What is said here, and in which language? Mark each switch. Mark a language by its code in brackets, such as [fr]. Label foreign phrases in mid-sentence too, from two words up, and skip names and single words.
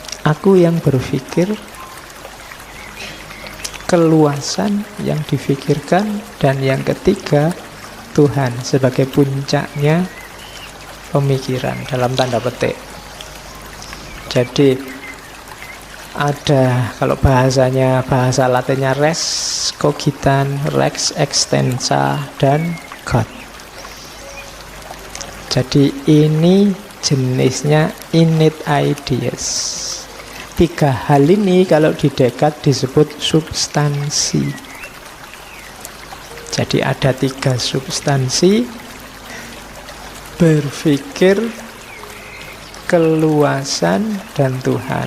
[id] Aku yang berpikir, keluasan yang difikirkan, dan yang ketiga Tuhan sebagai puncaknya pemikiran dalam tanda petik. Jadi ada, kalau bahasanya, bahasa Latinnya [la] res cogitan, rex extensa, [id] dan God. Jadi ini jenisnya [en] innate ideas. [id] Tiga hal ini kalau di Descartes disebut substansi. Jadi ada tiga substansi: berpikir, keluasan, dan Tuhan.